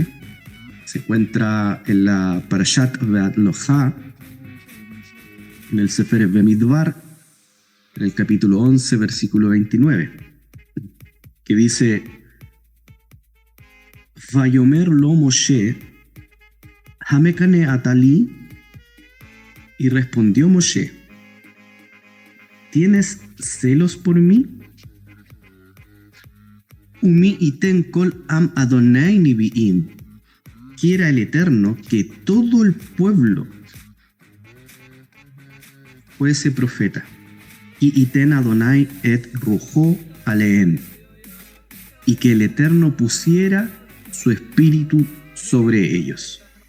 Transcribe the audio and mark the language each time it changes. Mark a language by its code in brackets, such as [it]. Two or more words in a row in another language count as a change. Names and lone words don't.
[es] Se encuentra en la Parashat Ve'at-Lohá, en el Sefer Bemidbar, en el capítulo 11, versículo 29, que dice: [he] ויאמר לו משה המקנא אתה לי. [es] Y respondió Moshe: ¿tienes celos por mí? [he] ומי יתן כל עם אדוני נביאים. [es] Quiera el Eterno que todo el pueblo fuese profeta. [he] ויתן אדוני את רוחו עליהם. [es] Y que el Eterno pusiera su espíritu sobre ellos.